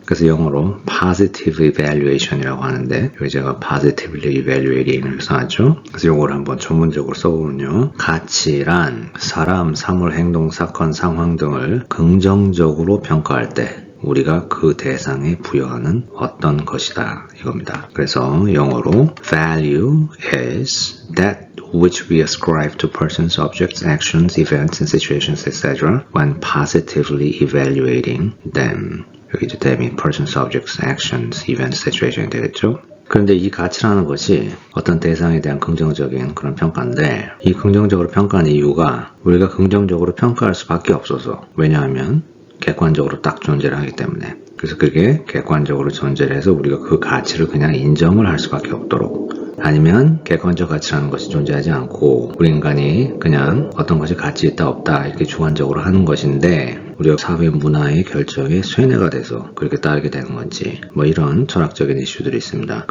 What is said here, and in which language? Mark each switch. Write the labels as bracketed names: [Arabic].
[Korean] 그래서 영어로 positive evaluation이라고 하는데 여기 제가 positively evaluating을 써놨죠. 그래서 이걸 한번 전문적으로 써보면요. 가치란 사람, 사물, 행동, 사건, 상황 등을 긍정적으로 평가할 때 우리가 그 대상에 부여하는 어떤 것이다 이겁니다. 그래서 영어로 [English] value is that which we ascribe to persons, objects, actions, events, and situations, etc. when positively evaluating them. [Korean] 여기 이제 [English] them이 persons, objects, actions, events, situation이 되겠죠. [Korean] 그런데 이 가치라는 것이 어떤 대상에 대한 긍정적인 그런 평가인데 이 긍정적으로 평가하는 이유가 우리가 긍정적으로 평가할 수밖에 없어서 왜냐하면 객관적으로 딱 존재를 하기 때문에 그래서 그게 객관적으로 존재를 해서 우리가 그 가치를 그냥 인정을 할 수밖에 없도록 아니면 객관적 가치라는 것이 존재하지 않고 우리 인간이 그냥 어떤 것이 가치 있다 없다 이렇게 주관적으로 하는 것인데 우리가 사회 문화의 결정에 쇠뇌가 돼서 그렇게 따르게 되는 건지 뭐 이런 철학적인 이슈들이 있습니다.